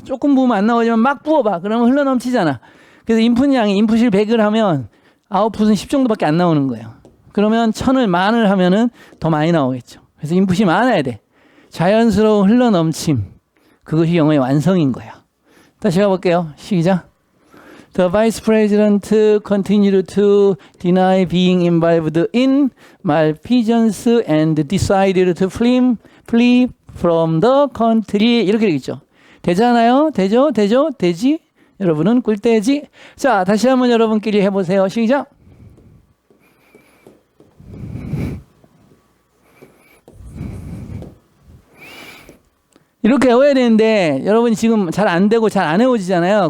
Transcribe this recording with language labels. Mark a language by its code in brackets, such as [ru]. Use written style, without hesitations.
[ko] 조금 부으면 안 나오지만 막 부어봐. 그러면 흘러넘치잖아. 그래서 인풋 양이 인풋을 100을 하면 아웃풋은 10 정도밖에 안 나오는 거예요. 그러면 1000을 만을 하면은 더 많이 나오겠죠. 그래서 인풋이 많아야 돼. 자연스러운 흘러넘침. 그것이 영어의 완성인 거야. 다시 가볼게요. 시작. [en] The vice president continued to deny being involved in malfeasance and decided to flee from the country. [ko] 이렇게 되겠죠. 되잖아요? 되죠? 되지? 여러분은 꿀떼지? 자, 다시 한번 여러분끼리 해보세요. 시작. 이렇게 외워야 되는데 여러분이 지금 잘 안 되고 잘 안 외워지잖아요.